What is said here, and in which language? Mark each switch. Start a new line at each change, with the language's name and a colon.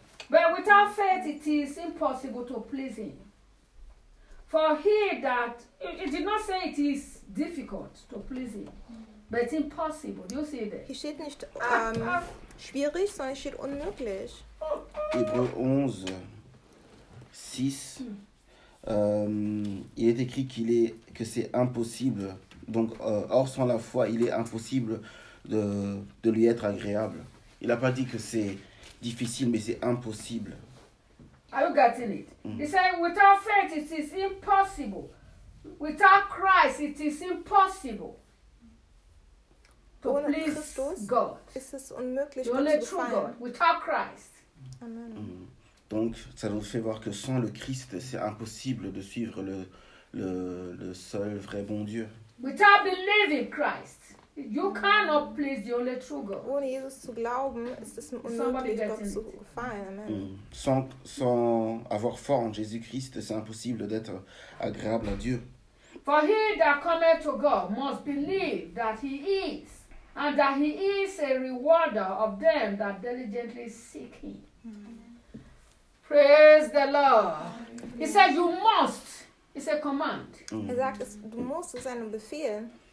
English: But without faith, it is impossible to please him. For he that it did not say it is difficult to please him, but it's impossible. Do you see that?
German: Hier steht nicht schwierig, sondern hier steht unmöglich.
French: Hébreux 11, 6. Il est écrit que c'est impossible. Donc, or sans la foi, il est impossible de lui être agréable. Il n'a pas dit que c'est difficile, mais c'est impossible.
English: Are you getting it? He said, without faith, it is impossible. Without Christ, it is impossible to
German: ohne
English: please
German: Christus
English: God.
German: Ist es unmöglich,
English: the only true God, without Christ. Amen.
French: Donc, ça nous fait voir que sans le Christ, c'est impossible de suivre le seul vrai bon Dieu.
English: Without believing Christ, you cannot please the only true God.
German: Ohne Jesus zu glauben, ist es unmöglich, Gott zu gefallen.
English: Amen.
French: Sans avoir foi en Jésus-Christ, c'est impossible d'être agréable à Dieu.
English: For he that cometh to God must believe that he is, and that he is a rewarder of them that diligently seek him. Praise the Lord. He said you must. It's a command.
German: Er sagt, du musst, es ist ein Befehl.